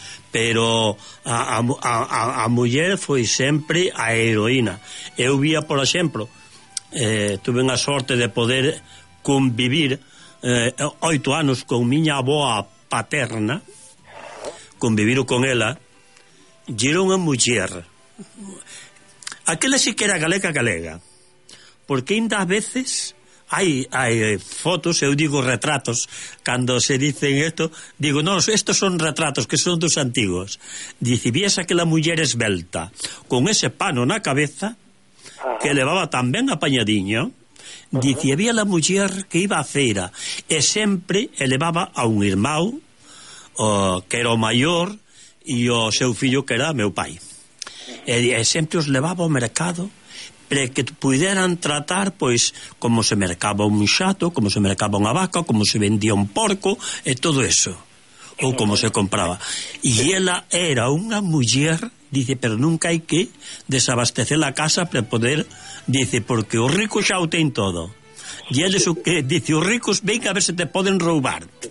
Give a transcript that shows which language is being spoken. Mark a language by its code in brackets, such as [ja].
[gl] Pero a muller foi sempre a heroína. Eu vía, por exemplo, tuve unha sorte de poder convivir 8 anos con miña avoa paterna, convivir con ela, e era unha muller. Aquela sí que era galega, porque ainda a veces hai fotos, eu digo retratos, cando se dicen isto, digo, non, estos son retratos, que son dos antigos. Dice, vies aquela muller esbelta, con ese pano na cabeza, que levaba tamén apañadiño, dice, había la muller que iba a feira, e sempre elevaba a un irmão, que era o maior, e o seu fillo, que era meu pai. E sempre os levaba ao mercado para que puderan tratar, pois, como se mercaba un xato, como se mercaba unha vaca, como se vendía un porco, e todo eso, ou como se compraba. E ela era unha muller [es] dice, pero nunca hay que desabastecer la casa para poder, dice, porque los ricos ya lo tienen todo. Y él es que dice, los ricos, venga a ver si te pueden robar.